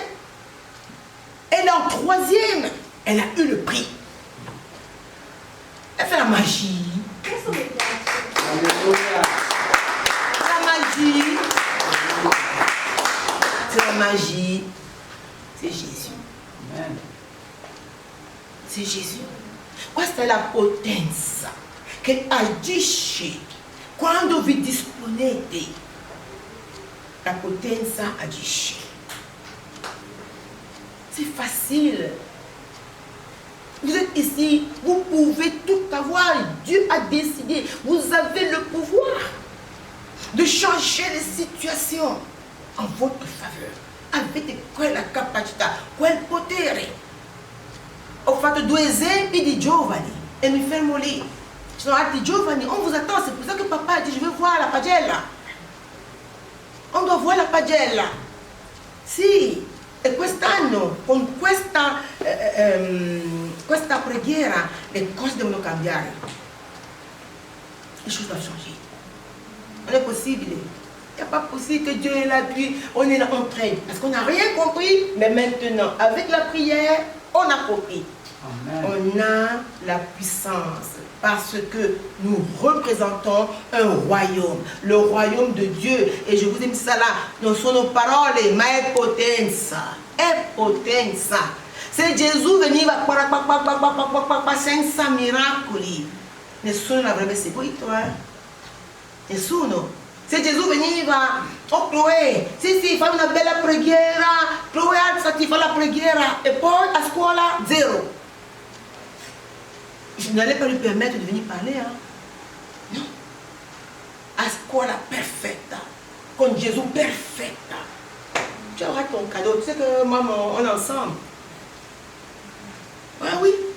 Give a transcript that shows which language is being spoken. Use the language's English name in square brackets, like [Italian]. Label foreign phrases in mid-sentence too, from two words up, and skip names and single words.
[French] Elle est en 3e. Elle a eu le prix. Elle fait la magie. La magie. C'est la magie. C'est Jésus. C'est Gesù. [Italian] Questa è la potenza che agisce quando vi disponete. La potenza agisce. [French] C'est facile. Vous êtes ici, vous pouvez tout avoir. Dieu a décidé. Vous avez le pouvoir de changer les situations en votre faveur. [Italian] Avete quella capacità, quel potere. Ho fatto 2 esempi di giovani e mi fermo lì. Ci sono altri giovani, [French] on vous attend, c'est pour ça que papa a dit je veux voir [Italian] la pagella. [French] On doit voir [Italian] la pagella. Sì, e quest'anno con questa preghiera le cose devono cambiare. [French] Les choses doivent changer. [Italian] Non è possibile. [French] Il n'y a pas possible que Dieu est là, puis on est là en train. Parce qu'on n'a rien compris, mais maintenant, avec la prière, on a compris. Amen. On a la puissance parce que nous représentons un royaume, le royaume de Dieu. Et je vous ai mis ça là, [Italian] non sono parole, ma è potenza. È potenza. Se Gesù veniva senza miracoli, nessuno l'avrebbe seguito, Nessuno. Se Gesù veniva, oh Chloé, sì, fai una bella preghiera, Chloé alzati, fa la preghiera, e poi a scuola zero. [French] Je n'allais pas lui permettre de venir parler, Non. [Italian] A scuola perfetta, con Gesù perfetta. [French] Tu auras ton cadeau, tu sais que maman, on est ensemble. Ah oui.